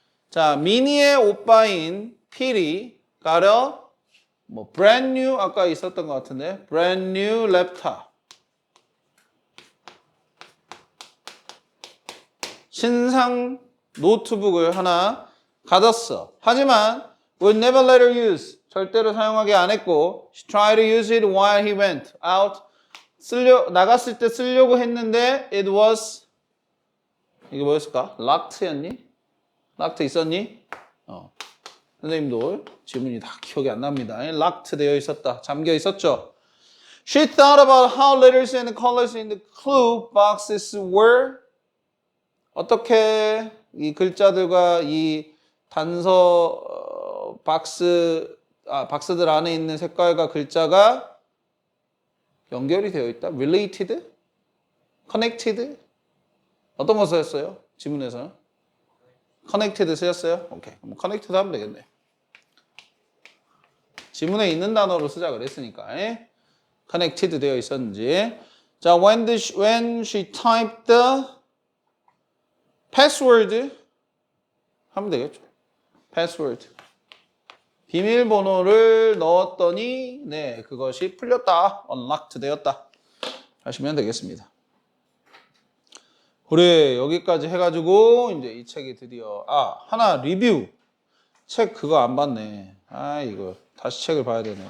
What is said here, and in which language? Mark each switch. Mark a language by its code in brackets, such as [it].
[ko] 자, 미니의 오빠인 필이 가려 brand new 아까 있었던 것 같은데 [en] brand new laptop [ko] 신상 노트북을 하나 가졌어. 하지만 [en] would never let her use [ko] 절대로 사용하게 안 했고 [en] she tried to use it while he went out [ko] 나갔을 때 쓰려고 했는데 [en] it was [ko] 이게 뭐였을까? locked였니? locked 있었니? 선생님도 지문이 다 기억이 안 납니다. locked 되어 있었다. 잠겨 있었죠. [en] She thought about how letters and colors in the clue boxes were [ko] 어떻게 이 글자들과 이 단서 박스들 안에 있는 색깔과 글자가 연결이 되어 있다. related? connected? 어떤 거 쓰였어요? 지문에서는? connected 쓰였어요? 오케이. 그럼 connected 하면 되겠네. 지문에 있는 단어로 쓰자 그랬으니까. connected 되어 있었는지. 자, [en] when she typed the password [ko] 하면 되겠죠. [en] password. [ko] 비밀번호를 넣었더니 그것이 풀렸다. unlocked 되었다. 하시면 되겠습니다. 그래, 여기까지 해가지고 이제 이 책이 드디어 하나 리뷰. 책 그거 안 봤네. 이거 다시 책을 봐야 되네.